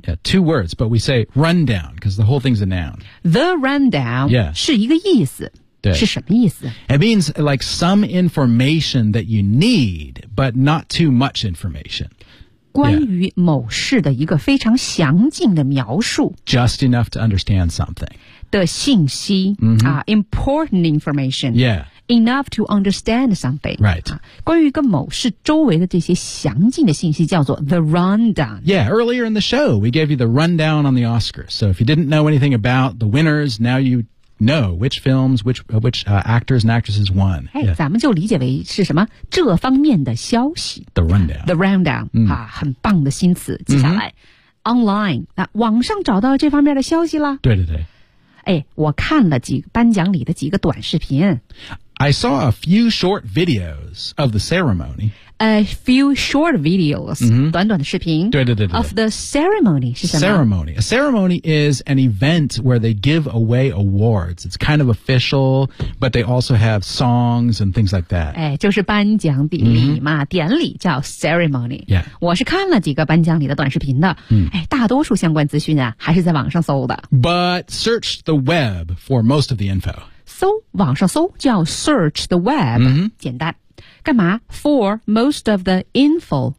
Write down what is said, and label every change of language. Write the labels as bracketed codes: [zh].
[en] Yeah, two words, but we say rundown, because the whole thing's a noun. The rundown、 yeah. [zh] 是一个意思。对，是什么意思 [en] ？It means like some information that you need, but not too much information. [zh] 关于某事的一个非常详尽的描述 [en] ，just enough to understand something [zh] 的信息啊 ， [en] important information， yeah， enough to understand something， right？ [zh] 关于一个某事周围的这些详尽的信息叫做 [en] the rundown。 Yeah， earlier in the show we gave you the rundown on the Oscars. So if you didn't know anything about the winners, now you know which films, which actors and actresses won. [zh] 哎、 [en] yeah. [zh] ，咱们就理解为是什么这方面的消息。 [en] The rundown. The rundown、嗯、 [zh] 啊，很棒的新词。接下来、嗯、，online， 那、啊、网上找到这方面的消息了。对对对。哎，我看了几个颁奖礼的几个短视频。 [en] I saw a few short videos of the ceremony. A few short videos,、 mm-hmm. [zh] 短短的视频对对对对 [en] of the ceremony 是什么？Ceremony. A ceremony is an event where they give away awards. It's kind of official, but they also have songs and things like that. [zh] 哎，就是颁奖典礼嘛， mm-hmm. 典礼叫 ceremony. [en] Yeah. [zh] 我是看了几个颁奖礼的短视频的。嗯、 mm-hmm. ，哎，大多数相关资讯啊，还是在网上搜的。 [en] But search the web for most of the info. [zh] 搜网上搜叫 [en] search the web、 mm-hmm. [zh] 简单干嘛 [en] for most of the info